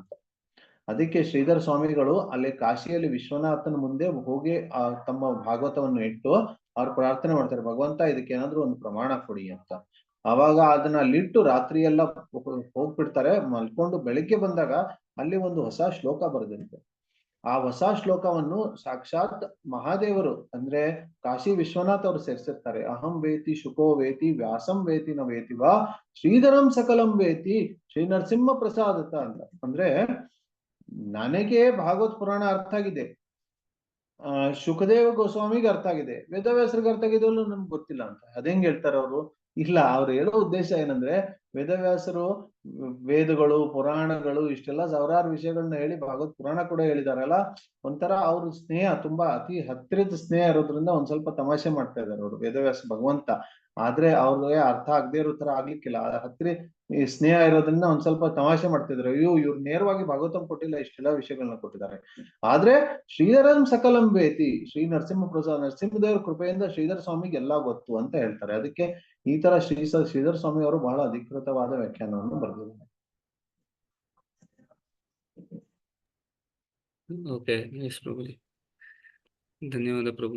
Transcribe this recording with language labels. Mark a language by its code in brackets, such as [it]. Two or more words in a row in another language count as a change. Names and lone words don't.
[kn] ಅದಕ್ಕೆ ಶ್ರೀಧರ ಸ್ವಾಮಿಗಳು ಅಲ್ಲಿ ಕಾಶಿಯಲ್ಲಿ ವಿಶ್ವನಾಥನ ಮುಂದೆ ಹೋಗಿ ತಮ್ಮ ಭಾಗವತವನ್ನು ಇಟ್ಟು ಅವ್ರು ಪ್ರಾರ್ಥನೆ ಮಾಡ್ತಾರೆ, ಭಗವಂತ ಇದಕ್ಕೆ ಏನಾದ್ರು ಒಂದು ಪ್ರಮಾಣ ಕೊಡಿ ಅಂತ. ಅವಾಗ ಅದನ್ನ ಅಲ್ಲಿಟ್ಟು ರಾತ್ರಿ ಎಲ್ಲ ಹೋಗ್ಬಿಡ್ತಾರೆ. ಮಲ್ಕೊಂಡು ಬೆಳಿಗ್ಗೆ ಬಂದಾಗ ಅಲ್ಲಿ ಒಂದು ಹೊಸ ಶ್ಲೋಕ ಬರೆದಿರುತ್ತೆ. ಆ ಹೊಸ ಶ್ಲೋಕವನ್ನು ಸಾಕ್ಷಾತ್ ಮಹಾದೇವರು ಅಂದ್ರೆ ಕಾಶಿ ವಿಶ್ವನಾಥ್ ಅವರು ಸೇರಿಸಿರ್ತಾರೆ. [sa] ಅಹಂ ವೇತಿ ಶುಕೋ ವೇತಿ ವ್ಯಾಸಂ ವೇತಿ ನ ವೇತಿ ವಾ ಶ್ರೀಧರಂ ಸಕಲಂ ವೇತಿ ಶ್ರೀ ನರಸಿಂಹ ಪ್ರಸಾದತ ಅಂತ. [kn] ಅಂದ್ರೆ ನನಗೆ ಭಾಗವತ್ ಪುರಾಣ ಅರ್ಥ ಆಗಿದೆ, ಶುಕದೇವ ಗೋಸ್ವಾಮಿಗೆ ಅರ್ಥ ಆಗಿದೆ, ವೇದವ್ಯಾಸರಿಗೆ ಅರ್ಥ ಆಗಿದೆಯಲ್ಲೂ ನನ್ಗೆ ಗೊತ್ತಿಲ್ಲ ಅಂತ. ಅದೇಂಗ್ ಹೇಳ್ತಾರೆ ಅವರು? ಇಲ್ಲ, ಅವ್ರು ಹೇಳೋ ಉದ್ದೇಶ ಏನಂದ್ರೆ ವೇದವ್ಯಾಸರು ವೇದಗಳು ಪುರಾಣಗಳು ಇಷ್ಟೆಲ್ಲ ಸಾವಿರಾರು ವಿಷಯಗಳನ್ನ ಹೇಳಿ ಭಾಗವತ್ ಪುರಾಣ ಕೂಡ ಹೇಳಿದಾರಲ್ಲ, ಒಂಥರ ಅವ್ರ ಸ್ನೇಹ ತುಂಬಾ ಅತಿ ಹತ್ತಿರದ ಸ್ನೇಹ ಇರೋದ್ರಿಂದ ಒಂದ್ ಸ್ವಲ್ಪ ತಮಾಷೆ ಮಾಡ್ತಾ ಇದಾರೆ ಅವರು ವೇದವ್ಯಾಸ ಭಗವಂತ. ಆದ್ರೆ ಅವ್ರಿಗೆ ಅರ್ಥ ಆಗದೆ ಇರೋ ತರ ಆಗ್ಲಿಕ್ಕಿಲ್ಲ, ಹತ್ತಿರ ಈ ಸ್ನೇಹ ಇರೋದ್ರಿಂದ ಒಂದ್ ಸ್ವಲ್ಪ ತಮಾಷೆ ಮಾಡ್ತಿದ್ರು. ಇವ್ರು ನೇರವಾಗಿ ಭಾಗವತಂ ಕೊಟ್ಟಿಲ್ಲ, ಇಷ್ಟೆಲ್ಲ ವಿಷಯಗಳನ್ನ ಕೊಟ್ಟಿದ್ದಾರೆ. ಆದ್ರೆ [sa] ಶ್ರೀಧರಂ ಸಕಲಂ ವೇತಿ, ಶ್ರೀ ನರಸಿಂಹ ಪ್ರಸಾದ್, [kn] ನರಸಿಂಹದೇವರ ಕೃಪೆಯಿಂದ ಶ್ರೀಧರ ಸ್ವಾಮಿಗೆ ಎಲ್ಲಾ ಗೊತ್ತು ಅಂತ ಹೇಳ್ತಾರೆ. ಅದಕ್ಕೆ ಈ ತರ ಶ್ರೀಧರ ಸ್ವಾಮಿ ಅವರು ಬಹಳ ಅಧಿಕೃತವಾದ ವ್ಯಾಖ್ಯಾನವನ್ನು ಬರೆದಿದ್ದಾರೆ. [en] okay, yes [kn] ಪ್ರಭುಜಿ, ಧನ್ಯವಾದ ಪ್ರಭು.